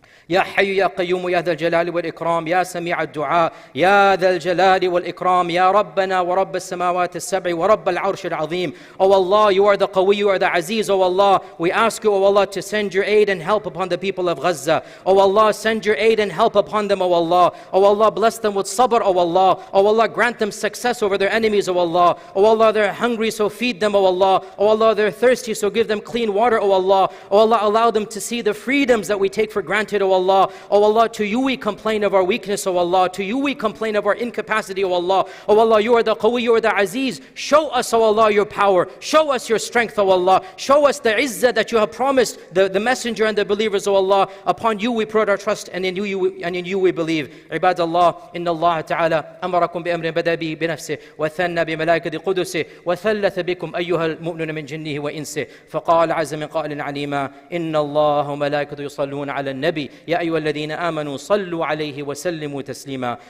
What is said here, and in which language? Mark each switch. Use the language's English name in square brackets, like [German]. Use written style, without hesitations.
[Arabic] يا حي يا قيوم يا ذا الجلال والإكرام يا سميع الدعاء يا ذا الجلال والإكرام يا ربنا ورب السماوات السبع ورب العرش العظيم. [English] Oh Allah, you are the Qawi, you are the Aziz. Oh Allah, we ask you, oh Allah, to send your aid and help upon the people of Gaza. Oh Allah, send your aid and help upon them, oh Allah. Oh Allah, bless them with sabr, oh Allah. Oh Allah, grant them success over their enemies, oh Allah. Oh Allah, they're hungry, so feed them, oh Allah. Oh Allah, they're thirsty, so give them clean water, oh Allah. Oh Allah, allow them to see the freedoms that we take for granted, oh Allah. Oh Allah, to you we complain of our weakness, oh Allah. To you we complain of our incapacity, oh Allah. Oh Allah, you are the Qawi, you are the Aziz. Show us, oh Allah, your power. Show us your strength, oh Allah. Show us the izzah that you have promised the messenger and the believers, oh Allah. Upon you we put our trust, and in you we believe. [Arabic] عباد الله, إن الله تعالى أمركم بأمر بدأ به بنفسه وثنى بملائكة قدسه وثلث بكم أيها المؤمنون من جنه وإنسه فقال عز من قائل عليما إن الله وملائكته يصلون على النبي يا أيها الذين آمنوا صلوا عليه وسلموا تسليما.